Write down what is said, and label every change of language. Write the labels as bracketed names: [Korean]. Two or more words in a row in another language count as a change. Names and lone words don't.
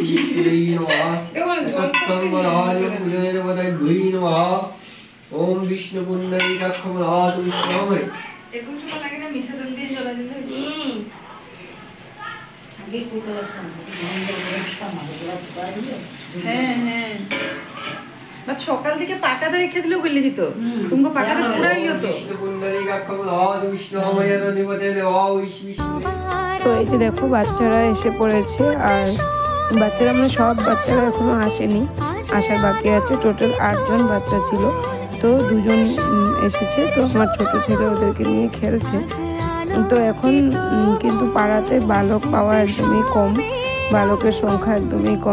[Sanskrit] श्री नमः ओम विष्णु पुंडरीकाक्षमनाथ विष्णुमय [Bangla] এখন সময় লাগে না মিঠা তেল দিয়ে জ্বলা দিলে আগে কুকার হ্যাঁ হ্যাঁ বাট সকাল থেকে পাকাতে রেখে দিলেও গলে যেত তুমি পাকাতে পুরাই হতো [Sanskrit] विष्णु पुंडरीकाक्षमनाथ विष्णुमय अधिपते देवा विष्णु [Bangla] তো এই যে দেখো বাচ্চারা এসে পড়েছে, আর বাচ্চারা মানে সব বাচ্চারা এখনো আসেনি, আসার বাকি আছে। টোটাল 8 জন বাচ্চা ছিল, তো 2 জন এসেছে। তো আমার ছোট ছেলে ওদেরকে নিয়ে খেলছে। তো এখন কিন্তু পাড়াতে বালক পাওয়া একদমই কম, বালকের সংখ্যা একদমই কম।